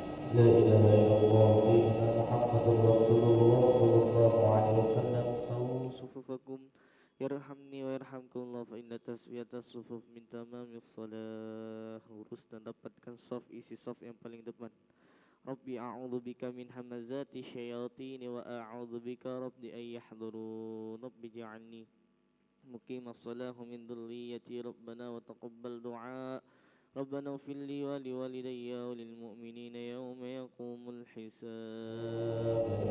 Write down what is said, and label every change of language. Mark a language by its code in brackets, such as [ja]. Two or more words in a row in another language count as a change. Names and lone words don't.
[ar] لا إله إلا الله سيدنا محمد رسول الله صلى الله عليه وسلم. سووا صفوفكم يرحمني ويرhamkum Allah, فإن تسوية الصفوف من تمام الصلاة. [id] Lurus dan dapatkan saf, isi saf yang paling depan. [ar] رب أعوذ بك من همزات الشياطين وأعوذ بك رب أن يحضرون. رب اجعلني مقيم الصلاة من ذريتي ربنا وتقبل دعاء. ربنا اغفر لي ولوالدي وللمؤمنين يوم يقوم الحساب.